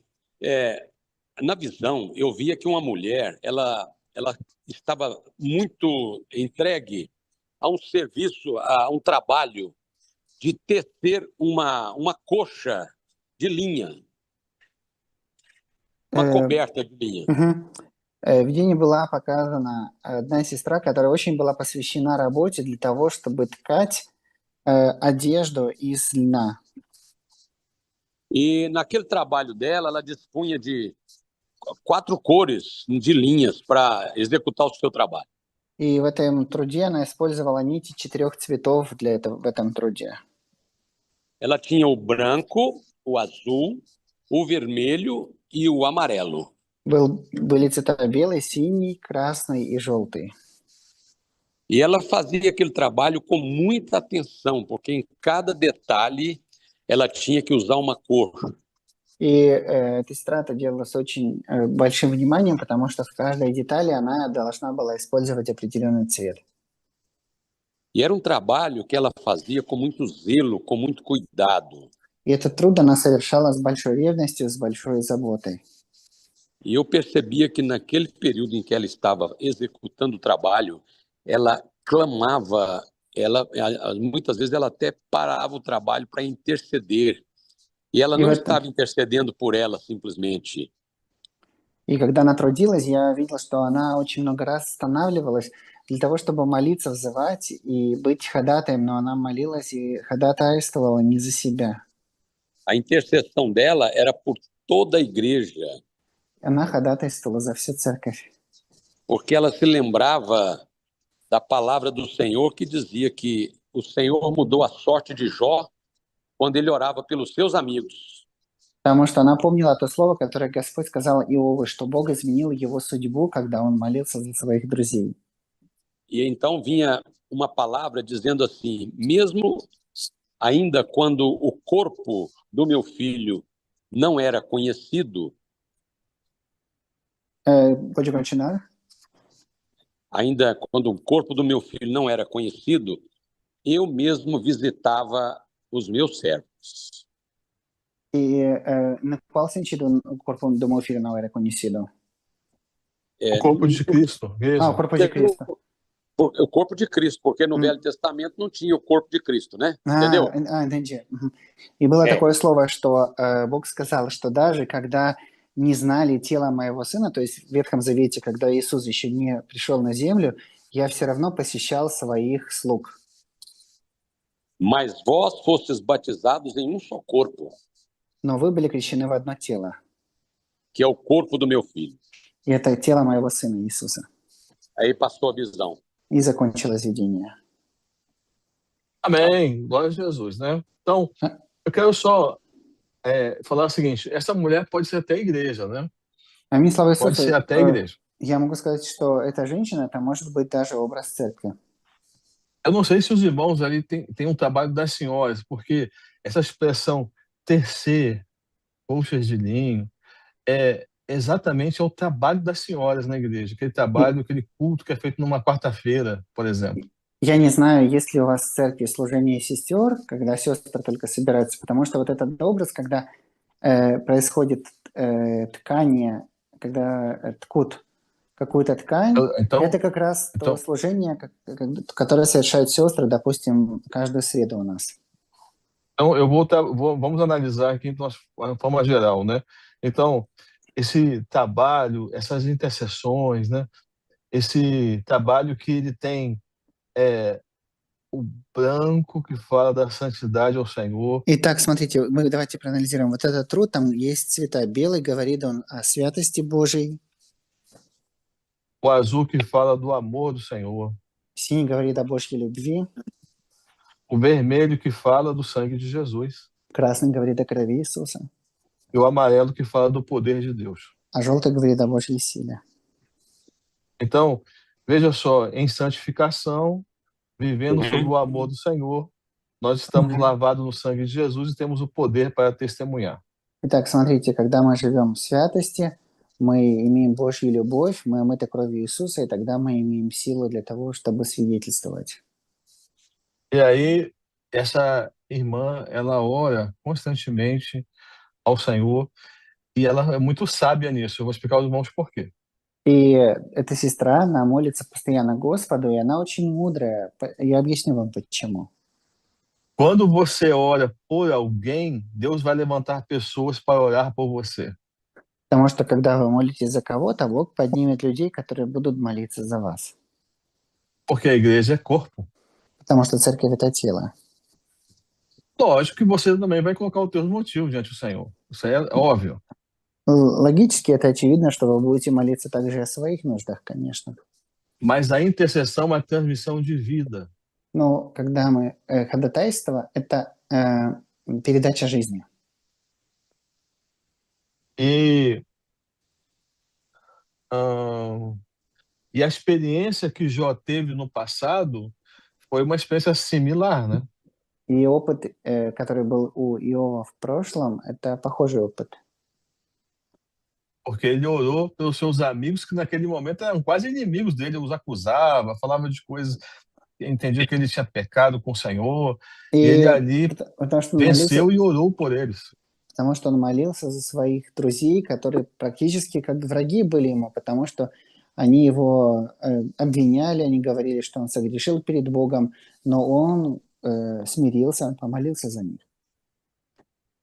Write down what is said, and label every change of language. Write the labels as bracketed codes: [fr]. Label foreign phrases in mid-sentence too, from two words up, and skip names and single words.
[pt] Na visão, eu via que uma mulher, ela estava muito entregue a um serviço, a um trabalho de tecer uma coxa de linha, uma coberta de linha. [ru] В видении была показана одна сестра, которая очень была посвящена работе для того, чтобы ткать одежду из льна. [pt] E naquele trabalho dela, ela dispunha de 4 cores de linhas para executar o seu trabalho. [ru] И в этом труде она использовала нити 4 цветов в этом труде. [pt] Ela tinha o branco, o azul, o vermelho e o amarelo. [ru] Были цвета белый, синий, красный и желтый. [pt] E ela fazia aquele trabalho com muita atenção, porque em cada detalhe ela tinha que usar uma cor. [ru] И эта сестра это делала с очень большим вниманием, потому что в каждой детали она должна была использовать определенный цвет. [pt] E era um trabalho que ela fazia com muito zelo, com muito cuidado. [ru] И этот труд она совершала с большой ревностью, с большой заботой. [pt] E eu percebia que naquele período em que ela estava executando o trabalho, ela clamava, muitas vezes ela até parava o trabalho para interceder E ela [ru] И, [pt] não estava intercedendo por ela simplesmente. [ru] и когда она трудилась, я видел, что она очень много раз останавливалась для того, чтобы молиться, взывать и быть ходатаем, но она молилась и ходатайствовала не за себя. [pt] A intercessão dela era por toda a igreja, [ru] Она ходатайствовала за всю церковь, [pt] porque ela se lembrava da palavra do Senhor que dizia que o Senhor mudou a sorte de Jó quando ele orava pelos seus amigos. [ru] потому что она помнила то слово, которое Господь сказал Иову, что Бог изменил его судьбу, когда он молился за своих друзей. [pt] E então vinha uma palavra dizendo assim: mesmo ainda quando o corpo do meu filho não era conhecido, Pode continuar? ainda quando o corpo do meu filho não era conhecido, eu mesmo visitava os meus servos. E no qual sentido o corpo do meu filho não era conhecido? O corpo de Cristo, Ah, igreja. o corpo de Cristo. O corpo de Cristo, porque no Velho Testamento não tinha o corpo de Cristo, né? Entendeu? Entendi. Мгм. [ru] И было такое слово, что Бог сказал, что даже когда не знали тело моего сына, то есть в Ветхом Завете, когда Иисус еще не пришел на землю, я все равно посещал своих слуг. [pt] Mas vós fostes batizados em um só corpo, [ru] Но вы были крещены в одно тело. [pt] que é o corpo do meu filho. [ru] И это тело моего сына Иисуса. [pt] Aí passou a visão. [ru] И закончилось видение. [pt] Amém, glória a Jesus, né? Então, eu quero só falar o seguinte, essa mulher pode ser até igreja, né? [ru] Аминь, слава [pt] Pode [ru] Иисусу. [pt] ser até igreja. [ru] Я могу сказать, что эта женщина, это может быть даже образ церкви. [pt] Eu não sei se os irmãos ali têm um trabalho das senhoras, porque essa expressão tecer colchas de linho é exatamente o trabalho das senhoras na igreja, aquele trabalho, aquele culto que é feito numa quarta-feira, por exemplo. [ru] Я не знаю, есть ли у вас в церкви служение сестер, когда сестры только собираются, потому что вот этот образ, когда происходит ткание, когда ткут какую-то ткань, [pt] Então, [ru] это как раз то служение, которое совершают сестры, допустим, каждую среду у нас. [pt] Então, vamos analisar aqui de uma forma geral, né? Então, esse trabalho, essas intercessões, né? Esse trabalho que ele tem o branco que fala da santidade ao Senhor. [ru] Итак, смотрите, мы давайте проанализируем. Вот этот труд, там есть цвета. Белый говорит он о святости Божией. [pt] O azul que fala do amor do Senhor. [ru] Синий говорит о Божьей любви. [pt] O vermelho que fala do sangue de Jesus. [ru] Красный говорит о крови Иисуса. [pt] E o amarelo que fala do poder de Deus. [ru] А желтый говорит о Божьей силе. [pt] Então, veja só, em santificação, vivendo sob o amor do Senhor, nós estamos lavados no sangue de Jesus e temos o poder para testemunhar. [ru] Итак, смотрите, когда мы живем в святости, мы имеем Божью любовь, мы омыты кровью Иисуса, и тогда мы имеем силу для того, чтобы свидетельствовать. [pt] E aí, essa irmã, ela ora constantemente ao Senhor e ela é muito sábia nisso. Eu vou explicar aos irmãos por quê. [ru] И эта сестра, она молится постоянно Господу, и она очень мудрая. Я объясню вам почему. [pt] Quando você ora por alguém, Deus vai levantar pessoas para orar por você. [ru] Потому что когда вы молитесь за кого-то, Бог поднимет людей, которые будут молиться за вас. [pt] Porque a igreja é corpo. [ru] Потому что церковь – это тело. [pt] Lógico que você também vai colocar os teus motivos diante do Senhor. Isso aí é óbvio. [ru] Логически это очевидно, что вы будете молиться также о своих нуждах, конечно. [pt] Mas a intercessão é a transmissão de vida. [ru] Но когда мы ходатайство – это передача жизни. [pt] E a experiência que Jó teve no passado foi uma experiência similar, né? [ru] И опыт, который был у Иова в прошлом, это похожий опыт. [pt] Porque ele orou pelos seus amigos que naquele momento eram quase inimigos dele, os acusava, falava de coisas, entendia que ele tinha pecado com o Senhor, e ele ali venceu e orou por eles. [ru] Потому что он молился за своих друзей, которые практически как враги были ему, потому что они его обвиняли, они говорили, что он согрешил перед Богом, но он смирился, он помолился за них.